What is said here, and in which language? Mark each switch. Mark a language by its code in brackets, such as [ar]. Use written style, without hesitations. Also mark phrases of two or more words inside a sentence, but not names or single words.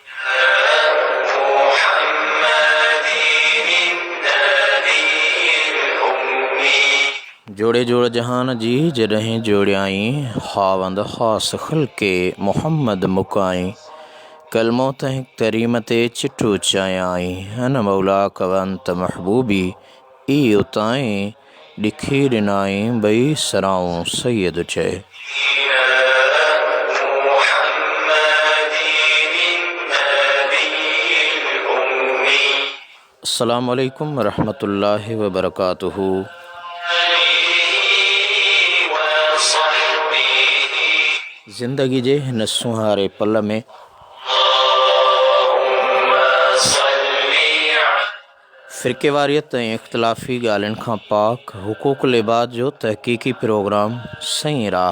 [sd] जोड़े जोड़ जहान जी जॾहिं जोड़ियाई हावंद ख़ास ख़ल्के मोहम्मद मुकाई कलमो तंहिं तरीम ते चिठो चायाई अन मौला कवंत महबूबी ई उताई ॾिखी ॾिनाई बई सराऊं सैयद चए। [ar] السلام عليكم ورحمة الله وبركاته. [sd] ज़िंदगी जे हिन सुहारे पल में फ़िरक़ेवारियत ऐं इख़्तिलाफ़ी ॻाल्हियुनि खां पाक हुक़ूक़ुल इबाद जो तहक़ीक़ी प्रोग्राम सही राह।